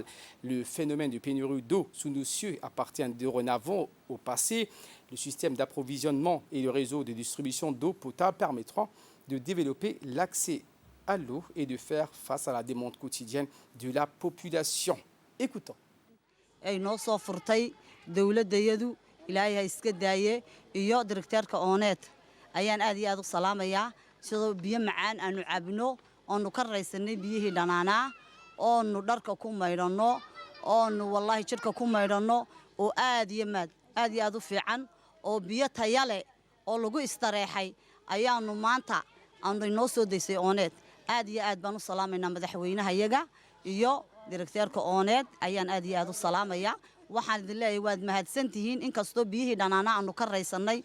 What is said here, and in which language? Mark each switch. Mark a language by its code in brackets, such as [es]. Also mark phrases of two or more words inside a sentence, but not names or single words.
[fr] Le phénomène de pénurie d'eau sous nos cieux appartient dorénavant au passé. Le système d'approvisionnement et le réseau de distribution d'eau potable permettront de développer l'accès à l'eau et de faire face à la demande quotidienne de la population. Écoutons. [so] ayaan aad iyo aad u salaamayaa sidoo biyo macaan aanu cabno oonu ka raysanay biyihii dhanaanaa oonu dharka ku maydhanno oonu wallahi jidhka ku maydhanno oo aad iyo aad u fiican oo biyo taya leh oo lagu istareexay ayaanu maanta aanu inoo soo daysay ooneed aad iyo aad baan u salaamaynaa madaxweynaha iyaga iyo direkteerka ooneed ayaan aad iyo aad u salaamayaa waxaan idin leeyahay waad mahadsantihiin inkastoo biyihii dhanaanaa aanu ka raysannay